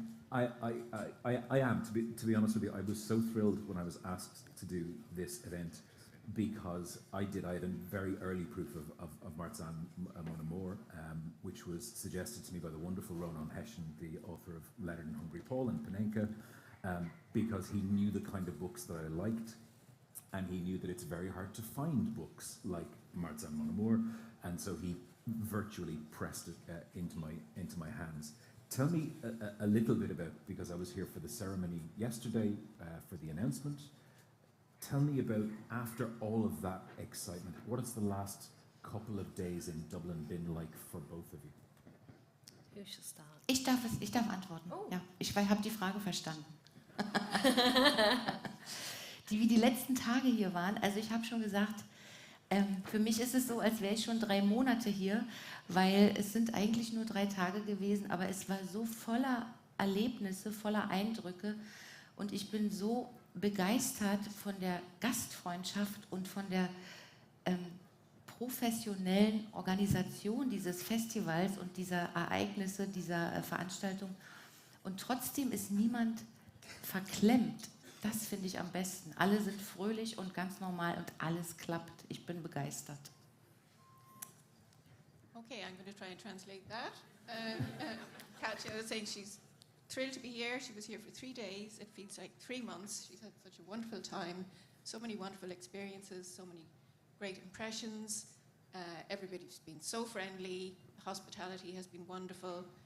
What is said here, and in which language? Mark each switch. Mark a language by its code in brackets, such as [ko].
[en] I am, to be honest with you, I was so thrilled when I was asked to do this event, because I had a very early proof of Marzahn Mon Amour, which was suggested to me by the wonderful Ronan Hession, the author of Letter in Hungry Paul and Panenka, because he knew the kind of books that I liked, and he knew that it's very hard to find books like Marzahn Mon Amour, and so he virtually pressed it into my hands. Tell me a little bit about, because I was here for the ceremony yesterday for the announcement, tell me about, after all of that excitement, what has the last couple of days in Dublin been like for both of you? Who should start? [de] Ich darf antworten. Oh. Ja, ich habe die Frage verstanden. Wie die letzten Tage hier waren, also ich habe schon gesagt, für mich ist es so, als wäre ich schon 3 Monate hier, weil es sind eigentlich nur 3 Tage gewesen, aber es war so voller Erlebnisse, voller Eindrücke, und ich bin so begeistert von der Gastfreundschaft und von der professionellen Organisation dieses Festivals und dieser Ereignisse, dieser Veranstaltung, und trotzdem ist niemand verklemmt. Das finde ich am besten. Alle sind fröhlich und ganz normal und alles klappt. Ich bin begeistert. [en] Okay, I'm going to try and translate that. Katja was saying she's thrilled to be here. She was here for 3 days. It feels like 3 months. She's had such a wonderful time, so many wonderful experiences, so many great impressions. Everybody's been so friendly. Hospitality has been wonderful.